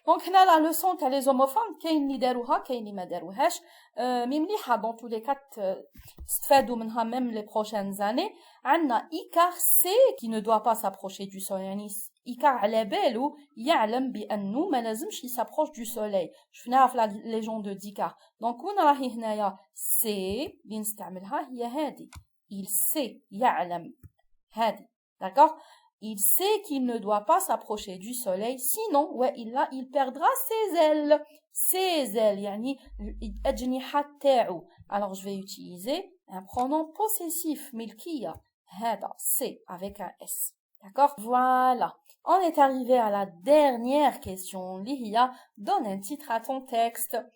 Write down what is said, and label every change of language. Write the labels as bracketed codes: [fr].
[fr] Donc, là, la leçon t'as les homophones, [ar] كاين اللي داروها, كاين اللي ما داروهاش. [fr] Mais [ar] مليحة, [fr] dans tous les cas, [ar] تستفادوا منها [fr] même les prochaines années. [ar] عندنا [fr] Icar c'est qui ne doit pas s'approcher du soleil. [ar] يعني إيكار على بالو يعلم بأنه ما لازمش يسابروش [fr] du soleil. [ar] شفناها في [fr] la légende d'Icare. [ar] Donc, وين راهي هنايا [fr] c'est [ar] اللي نستعملها هي هذه. [fr] Il sait, [ar] يعلم. هذه. D'accord? [fr] Il sait qu'il ne doit pas s'approcher du soleil, sinon, il perdra ses ailes. Ses ailes, [ar] يعني الأجنحة تاعو. [fr] Alors, je vais utiliser un pronom possessif, [ar] ملكية. هذا, [fr] c'est, avec un S. D'accord? Voilà. On est arrivé à la dernière question. Lihia, donne un titre à ton texte.